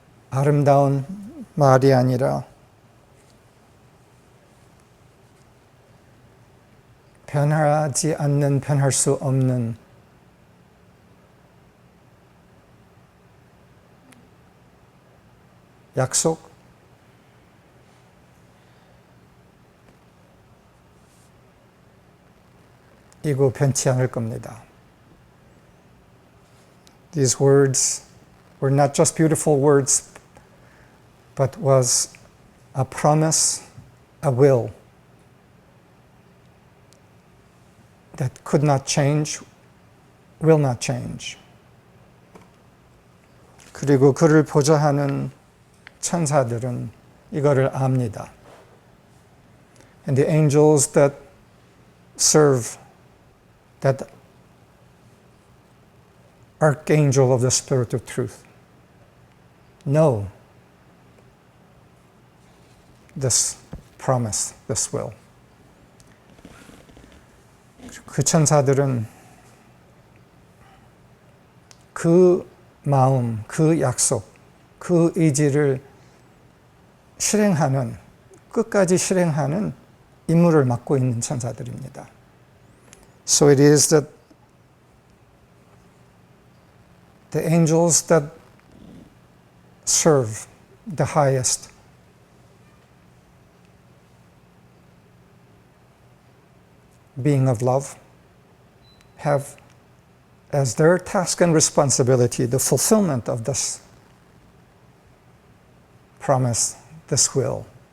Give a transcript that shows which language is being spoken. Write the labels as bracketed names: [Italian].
[Korean] 아름다운 말이 아니라 변하지 않는, 변할 수 없는 약속, 이거 변치 않을 겁니다. [English] These words were not just beautiful words, but was a promise, a will that could not change, will not change. [Korean] 그리고 그를 보좌하는 천사들은 이거를 압니다. [English] And the angels that serve that archangel of the Spirit of truth know this promise, this will. [Korean] 그 천사들은 그 마음, 그 약속, 그 의지를 실행하는, 끝까지 실행하는 임무를 맡고 있는 천사들입니다. [English] So it is that the angels that serve the highest being of love have as their task and responsibility the fulfillment of this promise, this will.